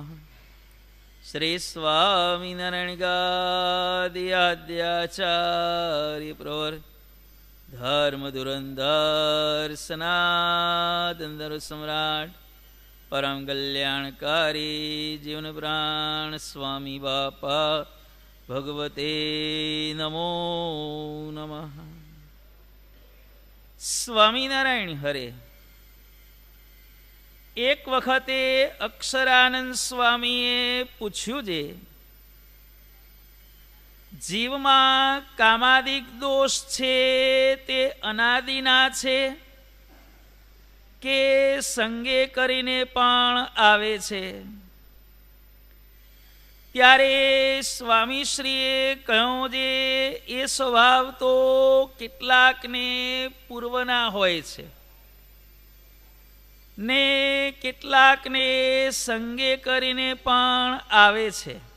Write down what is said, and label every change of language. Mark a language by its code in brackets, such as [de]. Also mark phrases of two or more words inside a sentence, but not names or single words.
[sa] श्री स्वामीनारायण गादियाद्याचार्य प्रवर धर्म धुरंधर सनातन धर्म सम्राट परम कल्याणकारी जीवन प्राण स्वामी बापा भगवते नमो नमः। [gu] સ્વામીનારાયણ હરે। એક વખતે અક્ષરાનંદ સ્વામીએ પૂછ્યું જે जीवમાં કામાદિક દોષ છે તે અનાદિના છે કે સંગે કરીને પણ આવે છે? ત્યારે સ્વામીશ્રીએ કહ્યું જે એ સ્વભાવ તો કેટલાકને પૂર્વના હોય છે ને કેટલાકને સંગે કરીને પણ આવે છે.